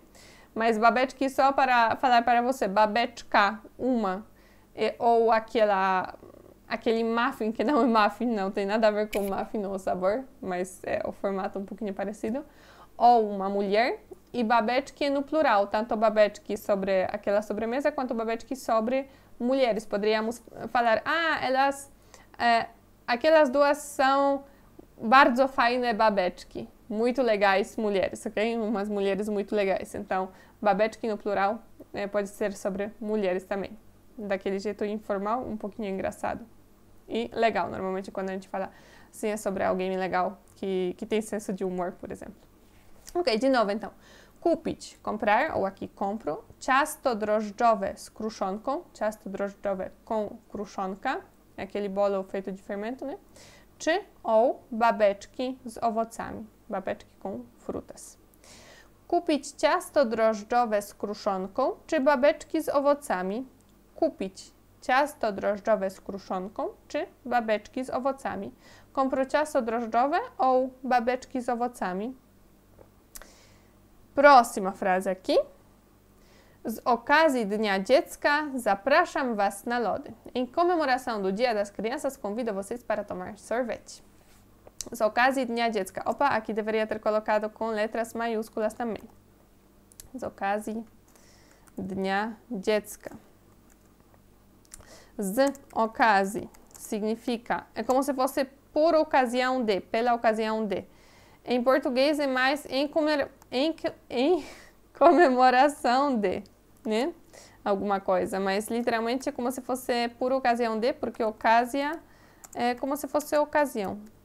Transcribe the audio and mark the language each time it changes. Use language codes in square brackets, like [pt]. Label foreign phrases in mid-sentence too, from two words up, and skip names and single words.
[pt] Mas babeczki só para falar para você, babeczka, uma, ou aquele muffin, que não é muffin, não tem nada a ver com muffin ou sabor, mas é o formato um pouquinho parecido, ou uma mulher, e babeczki no plural, tanto babeczki sobre aquela sobremesa, quanto babeczki sobre mulheres. Poderíamos falar, aquelas duas são [pl] bardzo fajne babeczki, [pt] muito legais mulheres, ok? Umas mulheres muito legais. Então, babeczki no plural pode ser sobre mulheres também. daquele jeito informal, um pouquinho engraçado. E legal, normalmente quando a gente fala assim é sobre alguém legal, que tem senso de humor, por exemplo. Ok, de novo então. Kupić, comprar, ou aqui compro. [pl] Ciasto drożdżowe z kruszonką. Ciasto drożdżowe com kruszonka. [pt] É aquele bolo feito de fermento, né? [pl] Czy, ou, babeczki z owocami. [pt] Babeczki com frutas. [pl] Kupić ciasto drożdżowe z kruszonką, czy babeczki z owocami? Kupić ciasto drożdżowe z kruszonką, czy babeczki z owocami? Compro ciasto drożdżowe ou babeczki z owocami? [pt] Próxima frase aqui. [pl] Z okazji Dnia Dziecka zapraszam Was na lody. [pt] Em comemoração do Dia das Crianças, convido vocês para tomar sorvete. [pl] Z okazji Dnia Dziecka. [pt] Opa, aqui deveria ter colocado com letras maiúsculas também. [pl] Z okazji Dnia Dziecka. Z okazji [pt] significa, é como se fosse por ocasião de, pela ocasião de. Em português é mais em comemoração de, né? Alguma coisa, mas literalmente é como se fosse por ocasião de, porque ocasião é como se fosse ocasião.